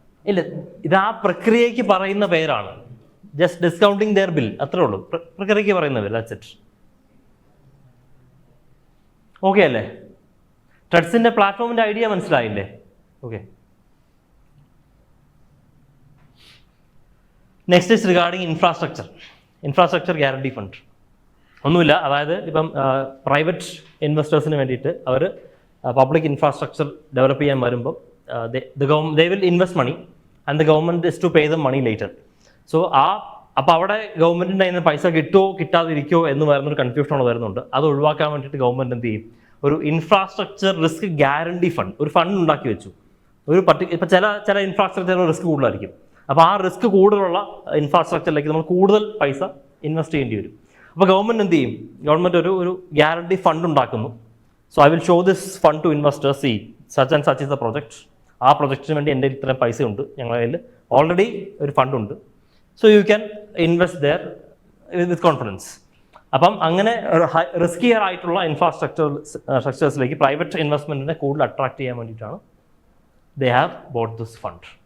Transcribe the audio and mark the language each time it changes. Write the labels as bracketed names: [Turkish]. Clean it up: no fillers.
[Malayalam] ഇല്ല, ഇത് ആ പ്രക്രിയയ്ക്ക് പറയുന്ന പേരാണ്. [English] just discounting their bill, [Malayalam] അത്രേ ഉള്ളൂ. പ്രക്രിയയ്ക്ക് പറയുന്ന പേര്. [English] That's it. [Malayalam] ഓക്കെ അല്ലേ? ട്രെഡ്സിന്റെ പ്ലാറ്റ്ഫോമിന്റെ ഐഡിയ മനസ്സിലായില്ലേ? Okay. [English] Next is regarding infrastructure guarantee fund. [Malayalam] ഒന്നുമില്ല, അതായത് ഇപ്പം പ്രൈവറ്റ് ഇൻവെസ്റ്റേഴ്സിന് വേണ്ടിയിട്ട് അവർ പബ്ലിക് ഇൻഫ്രാസ്ട്രക്ചർ ഡെവലപ്പ് ചെയ്യാൻ വരുമ്പോൾ [English] they will invest money and the government is to pay them money later. [Malayalam] So അപ്പോൾ അവിടെ ഗവൺമെൻറ്റിൻ്റെ അതിന് പൈസ കിട്ടുമോ കിട്ടാതിരിക്കുമോ എന്ന് വരുന്നൊരു കൺഫ്യൂഷൻ വരുന്നുണ്ട്. അത് ഒഴിവാക്കാൻ വേണ്ടിയിട്ട് ഗവൺമെൻറ് എന്ത് ചെയ്യും? ഒരു ഇൻഫ്രാസ്ട്രക്ചർ റിസ്ക് ഗ്യാരണ്ടി ഫണ്ട്, ഒരു ഫണ്ട് ഉണ്ടാക്കി വെച്ചു. ഇപ്പോൾ ചില ഇൻഫ്രാസ്ട്രക്ചർ റിസ്ക് കൂടുതലായിരിക്കും. അപ്പോൾ ആ റിസ്ക് കൂടുതലുള്ള ഇൻഫ്രാസ്ട്രക്ചറിലേക്ക് നമ്മൾ കൂടുതൽ പൈസ ഇൻവെസ്റ്റ് ചെയ്യേണ്ടി വരും. അപ്പോൾ ഗവൺമെൻറ് എന്ത് ചെയ്യും? ഗവൺമെൻറ് ഒരു ഗ്യാരണ്ടി ഫണ്ട് ഉണ്ടാക്കുന്നു. [English] So I will show this fund to investors. See, such and such is the project. [Malayalam] ആ പ്രൊജക്റ്റിന് വേണ്ടി എൻ്റെ ഇത്രയും പൈസ ഉണ്ട്, ഞങ്ങളുടെ കയ്യിൽ ഓൾറെഡി ഒരു ഫണ്ട് ഉണ്ട്. [English] So you can invest there with confidence. [Malayalam] അപ്പം അങ്ങനെ റിസ്കിയർ ആയിട്ടുള്ള സ്ട്രക്ചേഴ്സിലേക്ക് പ്രൈവറ്റ് ഇൻവെസ്റ്റ്മെൻറ്റിനെ കൂടുതൽ അട്രാക്ട് ചെയ്യാൻ വേണ്ടിയിട്ടാണ് [English] they have bought this fund.